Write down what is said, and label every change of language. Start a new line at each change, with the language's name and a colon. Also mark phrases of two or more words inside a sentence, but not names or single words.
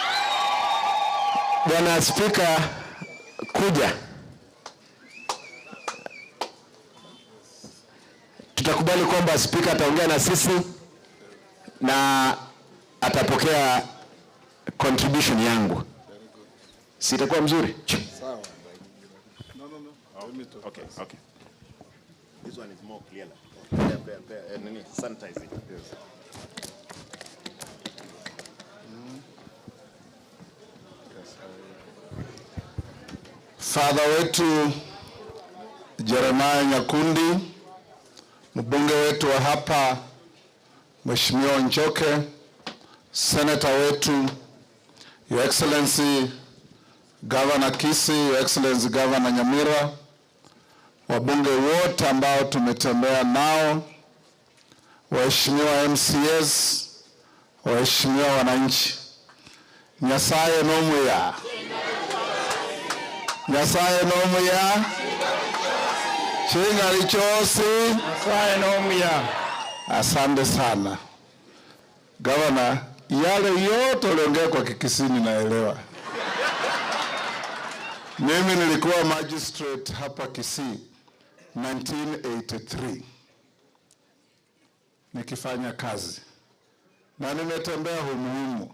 Swahili: Bwana Speaker, kuja. Tutakubali kwamba speaker ataongea na sisi na atapokea contribution yangu. Sitakuwa mzuri? Sawa.
English: No. Okay. This one is more clear. Sanitize it. Yes.
Swahili: Father wetu Jeremiah Nyakundi, mbunge wetu wa hapa Mheshimiwa Njoke, Senator wetu
English: Your Excellency Governor Kisii, Your Excellency Governor Nyamira,
Swahili: wabunge wote ambao tumetembea nao, waheshimiwa MCAs, waheshimiwa wananchi.
Gusii: Nyasaye nomuya. Nyasaye nomuya. Chinga lichosi. Nyasaye nomuya.
Swahili: Asante sana. Governor, yale yote uliongea kwa Kikisini naelewa. Mimi nilikuwa magistrate hapa Kisii 1983. Nikifanya kazi. Na nimetembea humu.